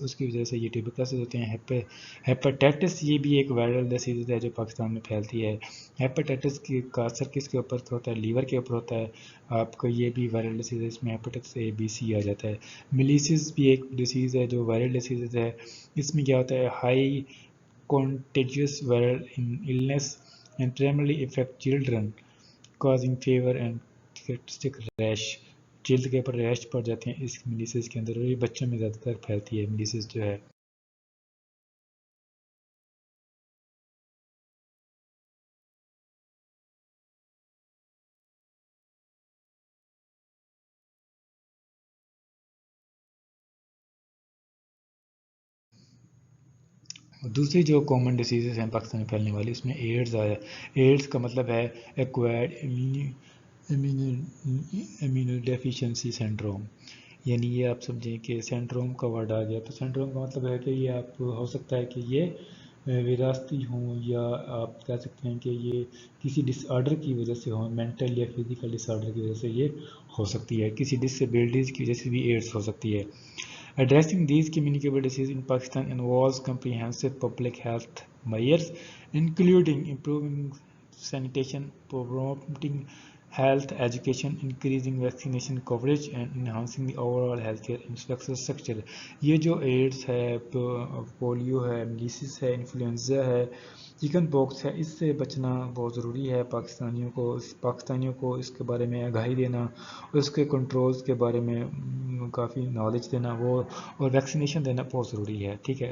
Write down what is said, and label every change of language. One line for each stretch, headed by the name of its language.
Urdu: اس کی وجہ سے یہ ٹیوبرکلوسس ہوتے ہیں. ہیپاٹائٹس یہ بھی ایک وائرل ڈیزیز ہے جو پاکستان میں پھیلتی ہے. ہیپاٹائٹس کا اثر کس کے اوپر ہوتا ہے؟ لیور کے اوپر ہوتا ہے. آپ کو یہ بھی وائرل ڈیزیز ہے، اس میں ہیپاٹائٹس ABC آ جاتا ہے. میلیسیس بھی ایک ڈیزیز ہے جو وائرل ڈیزیز ہے. اس میں کیا ہوتا ہے؟
English: High contagious viral illness and primarily affect children, causing fever and characteristic rash.
Urdu: جلد کے اوپر ریش پڑ جاتے ہیں اس میلیسیس کے اندر، اور یہ بچوں میں زیادہ تر پھیلتی ہے میلیسیس جو ہے. دوسری جو کامن ڈیزیزز ہیں پاکستان میں پھیلنے والی، اس میں ایڈز آیا. ایڈز کا مطلب ہے ایکوائرڈ امیونو ڈیفیشنسی سنڈروم. یعنی یہ آپ سمجھیں کہ سینڈروم کا ورڈ آ گیا. تو سینڈروم کا مطلب ہے کہ یہ آپ ہو سکتا ہے کہ یہ وراثتی ہوں، یا آپ کہہ سکتے ہیں کہ یہ کسی ڈس آرڈر کی وجہ سے ہوں، مینٹل یا فزیکل ڈس آرڈر کی وجہ سے یہ ہو سکتی ہے. کسی ڈسیبلٹیز کی وجہ سے بھی ایڈز ہو سکتی ہے.
English: Addressing these communicable diseases in Pakistan involves comprehensive public health measures, including improving sanitation, promoting health education, increasing vaccination coverage, and enhancing the overall healthcare infrastructure.
Urdu: یہ جو ایڈز ہے، پولیو ہے، میلیسیس ہے، انفلوئنزا ہے، چکن پاکس ہے، اس سے بچنا بہت ضروری ہے. پاکستانیوں کو اس کے بارے میں آگاہی دینا، اس کے کنٹرولز کے بارے میں کافی نالج دینا، وہ اور ویکسینیشن دینا بہت ضروری ہے، ٹھیک ہے.